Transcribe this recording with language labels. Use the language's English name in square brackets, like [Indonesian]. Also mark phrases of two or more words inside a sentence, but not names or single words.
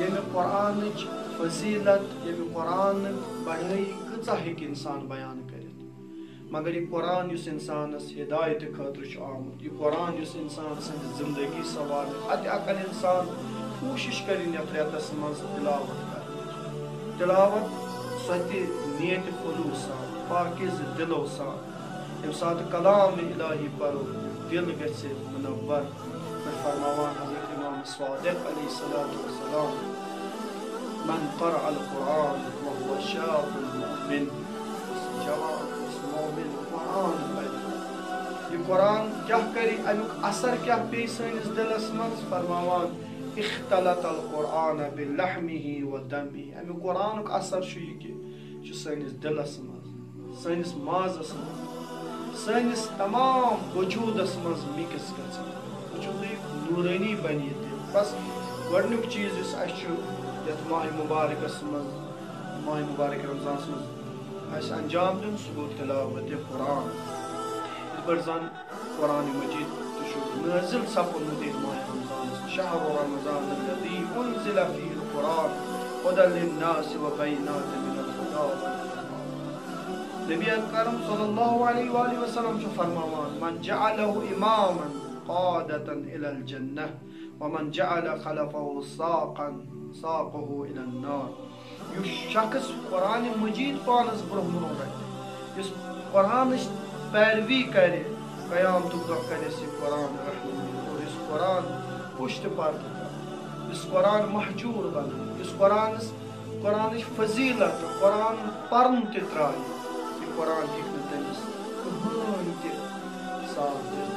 [Kashmiri] ییٚمہِ قرآنٕچ فضیٖلت، ییٚمہِ قرآنٕچ بڑٲیی کۭژاہ ہیٚکہِ انسان بیان کٔرِتھ، مگر یہِ قرآن یُس انسانس ہدایتہِ خٲطرٕ چھُ آمُت، یہِ قرآن یُس انسان سٕنٛدِ زندگی سنٛوارِ، اتہِ اگر انسان کوٗشش کرِ یتھ رٮ۪تس منٛز تلاوت کرنٕچ. تلاوت سۄ تہِ نیتہِ خلوٗص سان، پاکیزٕ دِلو سان. ییٚمہِ ساتہٕ کلامِ الٰہی پرو دل گژھِ منور. فرماوان حضرت امام صادق [Arabic] علیہ الصلوۃ والسلام: من قرأ القرآن وهو شاب مؤمن. [Kashmiri] جوان مومن قرآن پرِ، یہ قرآن کیاہ کرِ، امیُک اثر کیاہ پیٚیہِ سٲنِس دلس منٛز. فرماوان: [Arabic] اختلط القرآن بلحمه ودمه. [Kashmiri] امیُک قرآنُک اثر چھُ یہِ کہِ یہِ چھُ سٲنِس دلس منٛز، سٲنِس مازس منٛز، سٲنِس تمام وجوٗدس منٛز مِکس گژھان. وٕچھِو تُہۍ نوٗرٲنی بنہِ یہِ تہِ. بس گۄڈنیُک چیٖز یُس اسہِ چھُ یتھ ماہِ مبارکس منٛز، ماہِ مبارکہ رمضانس منٛز اسہِ انجام دیُن، سُہ گوٚو تلاوتِ قرآن. یِتھ پٲٹھۍ زن قرآنِ مجیٖد تہِ چھُ نٲزِل سپُدمُت ییٚتہِ ماہِ رمضانس. [Arabic] شهر رمضان الذي أنزل فيه القرآن هدى للناس وبينات من الهدى والفرقان. [Kashmiri] نبی اکرم [Arabic] صلی اللہ علیہ وآلہ وسلم [Kashmiri] چھُ فرماوان: [Arabic] من جعله إماما قادة إلى الجنة ومن جعل خلفه ساقه إلى النار. [Kashmiri] یُس شخص قرآنِ مجیٖد پانس برونٛہہ برونٛہہ رٹہِ، یُس قرآنٕچ پیروی کرِ، قیامتُک دۄہ کرِ اَسہِ یہِ قرآن رحمانی. اور یُس قرآن پُشتہِ پردٕ کرِ، یُس قرآن محجوٗر بنایہِ، یُس قرآنٕچ فضیٖلت تہٕ قرآن پرُن تہِ ترٛایہِ، یہِ قرآن ہیٚکہِ نہٕ تٔمِس کٕہٕنۍ تہِ ساتھ دِتھ.